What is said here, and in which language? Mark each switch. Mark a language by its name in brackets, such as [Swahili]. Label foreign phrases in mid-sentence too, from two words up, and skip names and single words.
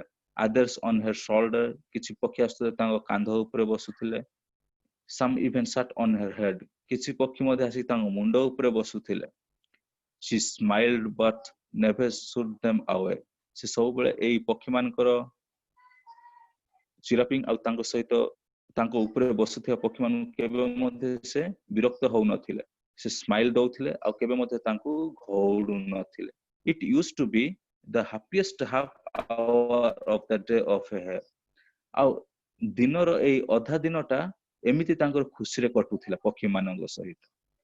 [English] others on her shoulder, [Odia] କିଛି ପକ୍ଷୀ ଆସୁଥିଲେ ତାଙ୍କ କାନ୍ଧ ଉପରେ ବସୁଥିଲେ. [English] some even sat on her head, [Odia] କିଛି ପକ୍ଷୀ ମଧ୍ୟ ଆସି ତାଙ୍କ ମୁଣ୍ଡ ଉପରେ ବସୁଥିଲେ. [English] she smiled but never shooed them away. [Odia] ସେ ସବୁବେଳେ ଏଇ ପକ୍ଷୀ ମାନଙ୍କର ଚିରାପିଂ ଆଉ ତାଙ୍କ ସହିତ ତାଙ୍କ ଉପରେ ବସୁଥିବା ପକ୍ଷୀ ମାନଙ୍କୁ କେବେ ମଧ୍ୟ ସେ ବିରକ୍ତ ହଉନଥିଲେ. ସେ ସ୍ମାଇଲ ଦଉଥିଲେ ଆଉ କେବେ ମଧ୍ୟ ତାଙ୍କୁ ଘଉଡୁ ନଥିଲେ. [English] it used to be the happiest half hour of the day of her. [Odia] ଆଉ ଦିନର ଏଇ ଅଧା ଦିନଟା ଏମିତି ତାଙ୍କର ଖୁସିରେ କଟୁଥିଲା ପକ୍ଷୀ ମାନଙ୍କ ସହିତ.